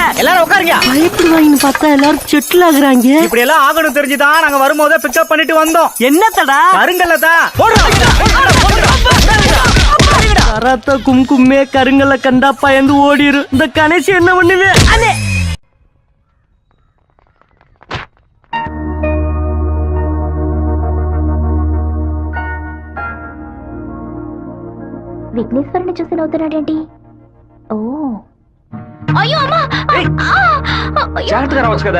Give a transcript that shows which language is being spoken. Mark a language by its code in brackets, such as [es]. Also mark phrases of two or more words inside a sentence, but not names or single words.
[ta] எல்லாரும் உட்காருங்க. பயப்படுவாங்கன்னு பார்த்தா எல்லாரும் செட்டில் ஆகுறாங்க. இப்படி எல்லாம் ஆகணும் தெரிஞ்சுதான் நாங்க வரும்போதே பிக்கப் பண்ணிட்டு வந்தோம். என்னத்தடா? கருங்கல்லதா. கராத்தா கும்கும்மே கருங்கல்ல கண்டா பயந்து ஓடிரு. இந்த கணேஷ் என்ன பண்ணுவே? அண்ணே [te] విఘ్నేశ్వరుని చూసి నవ్వుతున్నాడేంటి? ఓ అయ్యో అమ్మా, జాగ్రత్తగా రావచ్చు కదా.